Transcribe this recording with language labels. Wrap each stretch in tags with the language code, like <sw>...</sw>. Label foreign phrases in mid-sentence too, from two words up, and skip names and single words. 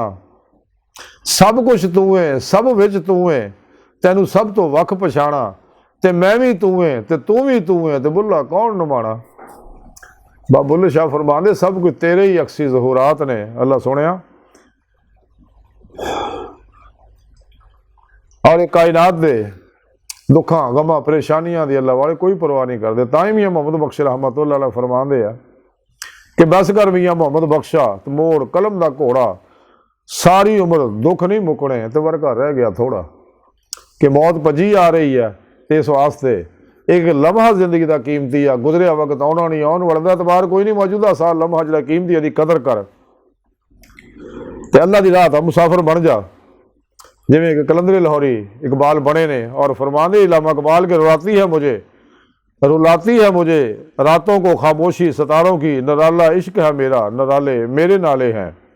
<pa>سب کجھ تو ہے، سب وچ تو ہے، تینوں سب تو وکھ پچھانا، تو میں بھی تو ہے تو تو بھی تو ہے، تو بلھا کون نمانا. بابا بلھے شاہ فرماندے سب کجھ تیرے ہی عکسی ظہورات نے. اللہ سنیا اور ایک کائنات دے دکھا غما پریشانیاں دی اللہ والے کوئی پرواہ نہیں کرتے. تائی میاں محمد بخش</pa> <ar>رحمة الله عليه</ar> <pa>فرماندے آ کہ بس کر میاں محمد بخشا تو موڑ قلم دا گھوڑا، ساری عمر دکھ نہیں مکنے تو ورگا رہ گیا تھوڑا. کہ موت بھجی آ رہی ہے، تو اس واسطے ایک لمحہ زندگی کا قیمتی آ، گزریا وقت آنا نہیں، آنے والا اعتبار کوئی نہیں، موجودہ سال لمحہ جو قیمتی ہے، قدر کر تے اللہ کی راہ مسافر بن جا. جیویں کہ قلندری لاہوری اقبال بنے نے اور فرمانے علامہ اقبال کے</pa> <ur>رلاتی ہے مجھے، رلاتی ہے مجھے راتوں کو خاموشی ستاروں کی، نرالا عشق ہے میرا، نرالے میرے نالے ہیں.</ur>